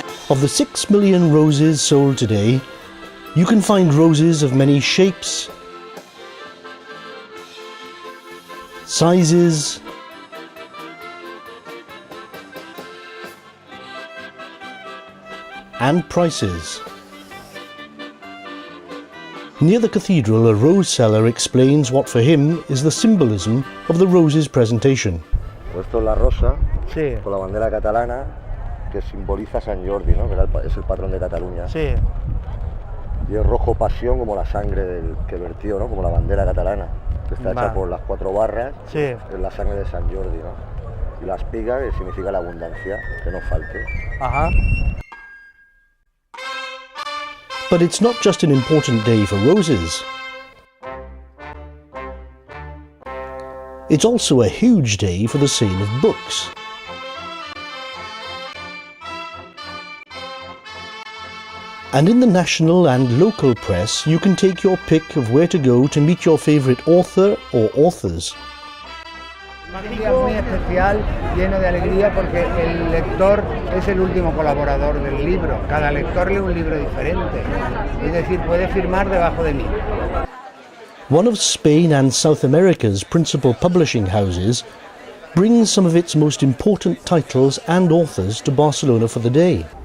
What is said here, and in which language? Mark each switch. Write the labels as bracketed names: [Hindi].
[English] Of the 6 million roses sold today, you can find roses of many shapes, sizes, and prices. Near the cathedral, a rose seller explains what for him is the symbolism of the rose's presentation. [Spanish] Esto es la rosa, Sí. con la bandera catalana, que simboliza Sant Jordi, ¿no? Que es el patrón de Cataluña. Sí. Y es rojo pasión, como la sangre que vertió, ¿no? Como la bandera catalana, que está hecha por las 4 barras, Sí. es la sangre de Sant Jordi, ¿no? Y la espiga, que significa la abundancia, que no falte. Ajá. [English] But it's not just an important day for roses. It's also a huge day for the sale of books. And in the national and local press, you can take your pick of where to go to meet your favourite author or authors. [Spanish] Un día muy especial, lleno de alegría, porque el lector es el último colaborador del libro. Cada lector lee un libro diferente, es decir, puede firmar debajo de mí. [English] One of Spain and South America's principal publishing houses brings some of its most important titles and authors to Barcelona for the day.